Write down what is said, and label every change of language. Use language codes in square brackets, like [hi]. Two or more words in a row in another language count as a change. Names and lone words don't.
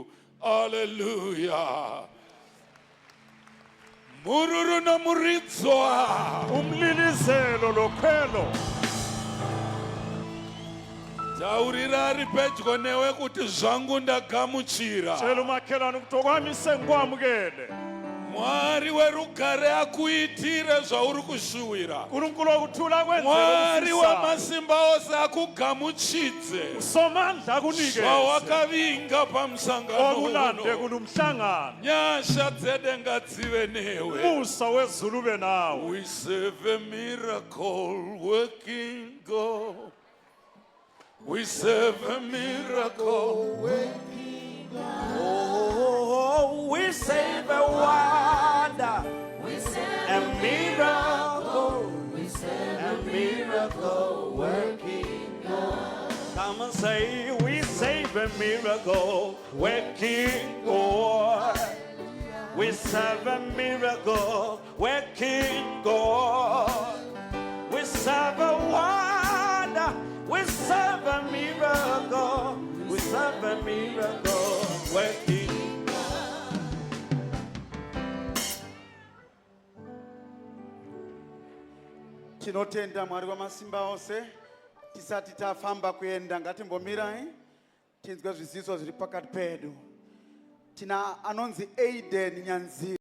[sn] Hallelujah. Mururu no muridzwa. [nd] Umlilizelo lokhwelo. [sn] Taurira ari pedyo newe kuti zvangu ndagamuchira. [nd] Tshela umakhelwane ukuthi okwami sengikwamukele. [sn] Mwari werugare akuitire zvauri kushuwira. [nd] uNkulunkulu okuthula kwenzele [sn] Mwari [nd] ufisa. [sn] wamasimba ose akugamuchidze. [nd] Somandla akunikeze. [sn] Zvawakavinga pamusangano [nd] Okulande [sn] uno. [nd] kulumhlangano. [sn] Nyasha dzedenga dzive newe. [nd] Musa wezulu ube nawe. [en] We serve a miracle working God. We serve a miracle working God. Oh, we save a wonder. A miracle. A miracle working God. Come and say, we save a miracle working God. We serve a miracle working God. We serve a wonder. We serve a miracle. We serve a miracle working. [sn] Tinotenda Mwari wamasimba ose. Tisati tafamba kuenda ngatimbomirai. Tinzwe zviziso zviri pakati pedu. Tina anonzi Aiden Nyanzi.